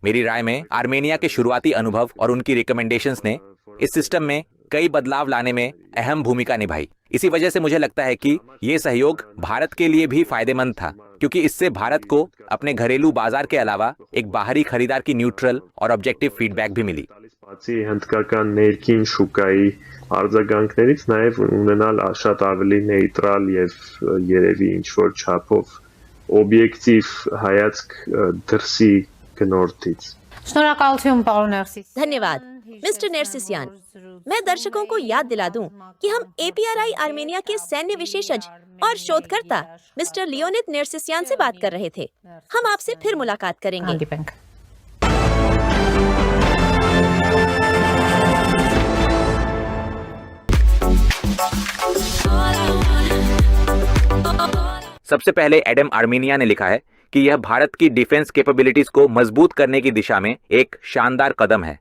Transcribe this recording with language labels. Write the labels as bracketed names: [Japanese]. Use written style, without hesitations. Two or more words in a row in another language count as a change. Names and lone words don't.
[Hindi] मेरी राय में आर्मेनिया के शुरुआती अनुभव और उनकी रिकमेंडेशंस ने इस सिस्टम में कई बदलाव लाने में अहम भूमिका निभाई। इसी वजह से मुझे लगता है कि ये सहयोग भारत के लिए भी फायदेमंद था, क्योंकि इससे भारत को अपने घरेलू बाजार के अलावा एक बाहरी खरीदार की न्यूट्रल और [English] objective feedback [Hindi] भी मिली। [Armenian] Բացի հնդկական ներքին շուկայի արձագանքներից նաև ունենալ շատ ավելի նեյտրալ եւ երևի ինչ որ չափով օբյեկտիվ հայացք դրսի գնորդից Շնորհակալություն պարոն Ներսիսյան. [Hindi] धन्यवाद मिस्टर नेर्सिसियान। मैं दर्शकों को याद दिला दूं कि हम APRI आर्मेनिया के सैन्य विशेषज्ञ और शोधकर्ता मिस्टर लियोनिद नेर्सिसियान से बात कर रहे थे। हम आपसे फिर मुलाकात करेंगे। [Armenian] հանդիպենք [Hindi] सबसे पहले एडम आर्मेनिया ने लिखा है कि यह भारत की [English] defense capabilities [Hindi] को मजबूत करने की दिशा में एक शानदार कदम है।